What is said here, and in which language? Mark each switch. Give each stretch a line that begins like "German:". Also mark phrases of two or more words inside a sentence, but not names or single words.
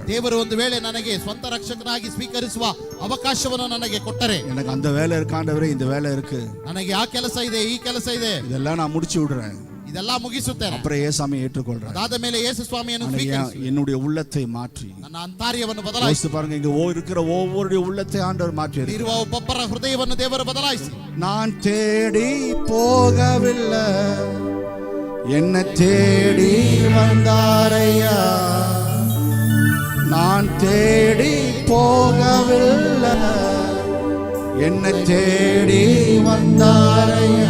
Kannada: ದೇವರು ಒಂದು ವೇಳೆ ನನಗೆ ಸ್ವಂತ ರಕ್ಷಕನಾಗಿ ಸ್ವೀಕರಿಸುವ ಅವಕಾಶವನ್ನು ನನಗೆ ಕೊಟ್ಟರೆ,
Tamil: எனக்கு அந்த வேலை இருக்காண்டவரே, இந்த வேலை இருக்கு,
Kannada: ನನಗೆ ಆ ಕೆಲಸ ಇದೆ, ಈ ಕೆಲಸ ಇದೆ,
Tamil: இதெல்லாம் நான் முடிச்சு விடுறேன்,
Kannada: ಇದೆಲ್ಲ ಮುಗಿಸುತ್ತೇನೆ,
Tamil: அப்புறம் ஏசாமி ஏற்றுக்கொள்றேன்.
Kannada: ಅದಾದ ಮೇಲೆ ಯೇಸು ಸ್ವಾಮಿಯನ್ನು ಸ್ವೀಕರಿಸಿ
Tamil: என்னுடைய உள்ளத்தை மாற்றி
Kannada: ನನ್ನ ಅಂತರ್ಯವನ್ನು ಬದಲಾಯಿಸಿ.
Tamil: யோசித்து பாருங்க, இங்க இருக்கிற ஒவ்வொருடைய உள்ளத்தை ஆண்டவர் மாற்றி
Kannada: ಇರುವ ಒಬ್ಬೊಬ್ಬರ ಹೃದಯವನ್ನು ದೇವರು ಬದಲಾಯಿಸಿ.
Tamil: நான் தேடி போகவில்லை, என்னை தேடி வந்தாரையா. நான் தேடி போகவில்லை, என்னை தேடி வந்தாரையா.